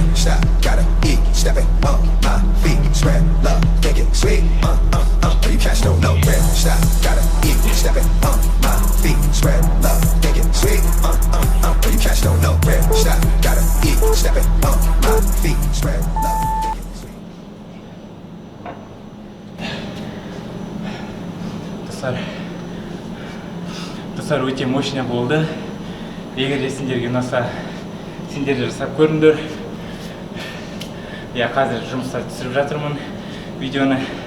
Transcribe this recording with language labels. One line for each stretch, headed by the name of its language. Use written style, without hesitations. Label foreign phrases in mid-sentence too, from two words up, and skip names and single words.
English: Stop, gotta eat, stepping on my feet, spread love, make it sweet, you catch don't know where. Stop, gotta eat, stepping on my feet, spread love, make it sweet, you catch don't know where. Stop, gotta eat, stepping on my feet, spread love, make it sweet.
Kazakh: Достар өте мощный болды. Егер де сендерге ұнаса, сендер жасап көріңдер. Қазір жұмыста түсіріп жатырмын видеоны.